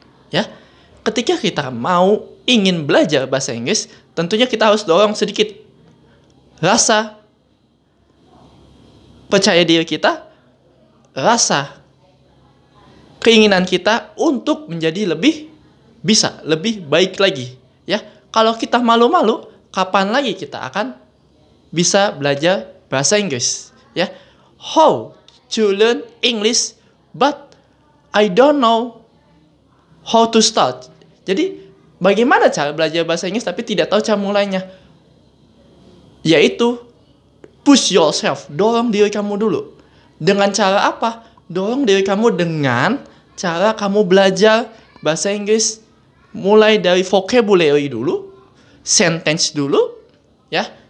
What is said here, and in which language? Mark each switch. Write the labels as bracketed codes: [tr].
[id] Ya, ketika kita ingin belajar bahasa Inggris, tentunya kita harus dorong sedikit rasa percaya diri kita, rasa keinginan kita untuk menjadi lebih baik lagi. Ya, kalau kita malu-malu, kapan lagi kita akan bisa belajar bahasa Inggris? [en] Ya, how to learn English, but I don't know how to start. [id] Jadi, bagaimana cara belajar bahasa Inggris tapi tidak tahu cara mulainya? Yaitu [en] push yourself, [id] dorong diri kamu dulu. Dengan cara apa? Dorong diri kamu dengan cara kamu belajar bahasa Inggris mulai dari vocabulary dulu, sentence dulu, ya.